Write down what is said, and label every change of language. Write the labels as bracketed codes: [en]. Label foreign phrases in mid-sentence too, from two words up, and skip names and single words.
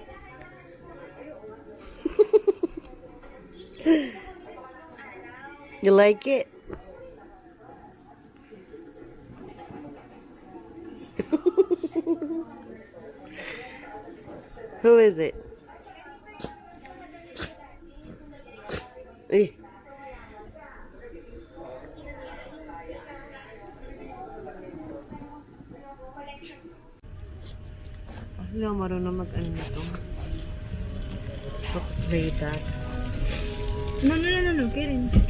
[en] You like it? Who is it? Eh. [tl] Kasi lang marunong mag-ano nito. [en] Play that. No, Karen.